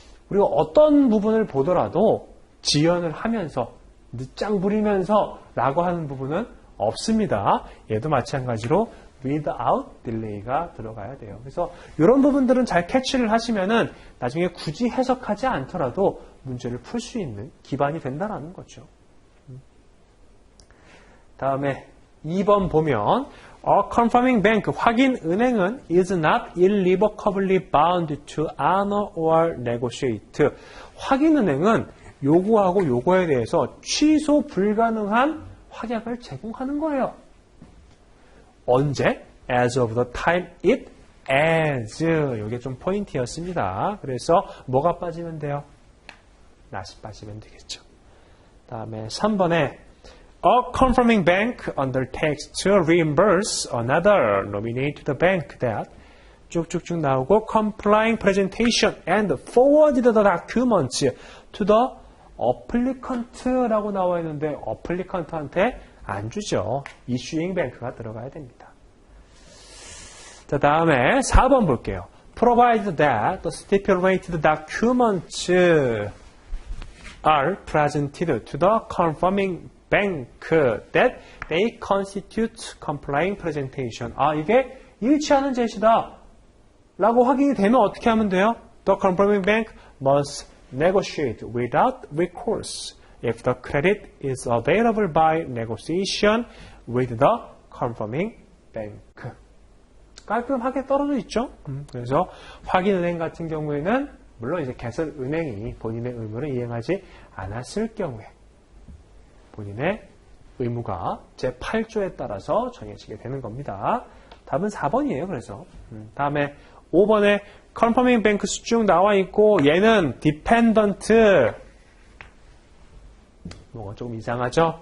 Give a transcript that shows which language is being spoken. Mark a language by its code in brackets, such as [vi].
[ko] 우리가 어떤 부분을 보더라도 지연을 하면서 늦장 부리면서 라고 하는 부분은 없습니다. 얘도 마찬가지로 without delay가 들어가야 돼요. 그래서 이런 부분들은 잘 캐치를 하시면은 나중에 굳이 해석하지 않더라도 문제를 풀 수 있는 기반이 된다는 거죠. 다음에 2번 보면 [en] a confirming bank, [ko] 확인 은행은 [en] is not irrevocably bound to honor or negotiate. [ko] 확인 은행은 요구하고 요거에 대해서 취소 불가능한 확약을 제공하는 거예요. 언제? [en] As of the time it as. [ko] 이게 좀 포인트였습니다. 그래서 뭐가 빠지면 돼요? not이 빠지면 되겠죠. 다음에 3번에 [en] A confirming bank undertakes to reimburse another nominate to the bank that 쭉쭉쭉 나오고 complying presentation and forwarded the documents to the applicant [ko] 라고 나와 있는데 applicant한테 안 주죠. issuing bank가 들어가야 됩니다. 자, 다음에 4번 볼게요. [en] Provided that the stipulated documents are presented to the confirming bank that they constitute complying presentation. [ko] 아, 이게 일치하는 제시다 라고 확인이 되면 어떻게 하면 돼요? [en] The confirming bank must negotiate without recourse if the credit is available by negotiation with the confirming bank. [ko] 깔끔하게 떨어져 있죠? 그래서 확인은행 같은 경우에는 물론 이제 개설은행이 본인의 의무를 이행하지 않았을 경우에 본인의 의무가 제8조에 따라서 정해지게 되는 겁니다. 답은 4번이에요. 그래서 다음에 5번에 confirming banks 쭉 나와 있고 얘는 dependent 뭐가 조금 이상하죠?